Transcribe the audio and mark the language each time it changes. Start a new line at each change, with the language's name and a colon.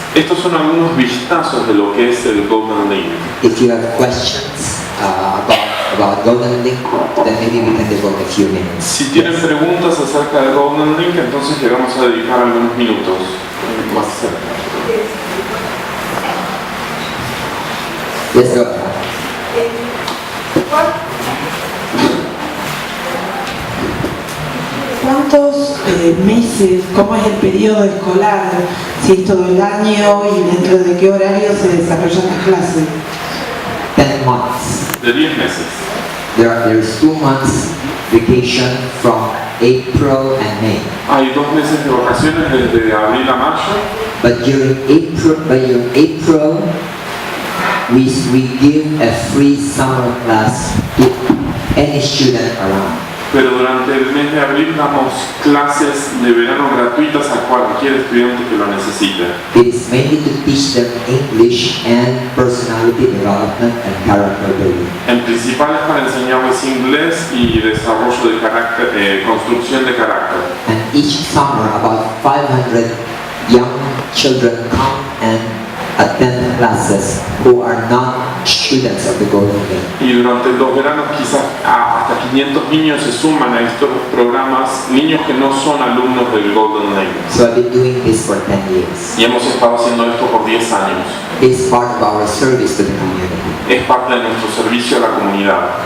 Spanish: Estos son algunos vistazos de lo que es el Golden Link.
English: If you have questions about Golden Link, then maybe we can devote a few minutes.
Spanish: Si tienen preguntas acerca del Golden Link, entonces le vamos a dedicar algunos minutos más cerca.
English: Yes, go.
Spanish: ¿Cuántos meses, cómo es el periodo escolar? Si es todo el año y dentro de qué horario se desarrollan las clases.
English: 10 months.
Spanish: De 10 meses.
English: There's 2 months vacation from April and May.
Spanish: Hay 2 meses de vacaciones desde abril a mayo.
English: But during April, we give a free summer class to any student around.
Spanish: Pero durante el mes de abril damos clases de verano gratuitas a cualquier estudiante que lo necesite.
English: It is mainly to teach them English and personality development and character building.
Spanish: En principal es para enseñarles inglés y desarrollo de carácter, construcción de carácter.
English: And each summer, about 500 young children come and attend classes who are not students of the Golden Gate.
Spanish: Y durante los veranos quizás hasta 500 niños se suman a estos programas, niños que no son alumnos del Golden Lake.
English: So I've been doing this for 10 years.
Spanish: Y hemos estado haciendo esto por 10 años.
English: It's part of our service to the community.
Spanish: Es parte de nuestro servicio a la comunidad.